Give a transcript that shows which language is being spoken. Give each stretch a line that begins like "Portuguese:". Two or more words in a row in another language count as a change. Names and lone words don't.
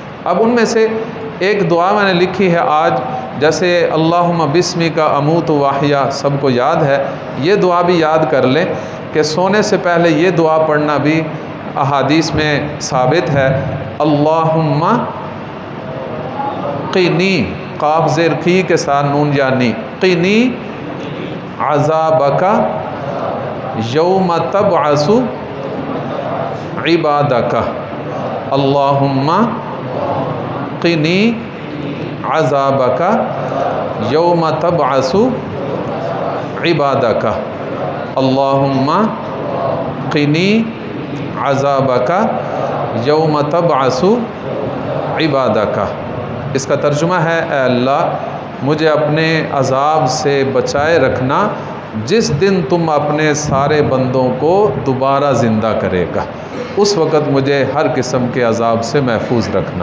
Urdu: اب ان میں سے ایک دعا میں نے لکھی ہے آج، جیسے
Arabic: اللہم بسمک اموت واحیا
Urdu: سب کو یاد ہے، یہ دعا بھی یاد کر لیں کہ سونے سے پہلے یہ دعا پڑھنا بھی احادیث میں ثابت ہے۔
Arabic: اللہم قنی،
Urdu: قاف زیر قی کے ساتھ نون یا نی،
Arabic: قنی عذابک یوم تبعث عبادک، اللہم قنی عذابک یوم تبعث عبادک، اللہم قنی عذابک یوم تبعث عبادک۔
Urdu: اس کا ترجمہ ہے اے اللہ مجھے اپنے عذاب سے بچائے رکھنا جس دن تم اپنے سارے بندوں کو دوبارہ زندہ کرے گا، اس وقت مجھے ہر قسم کے عذاب سے محفوظ رکھنا۔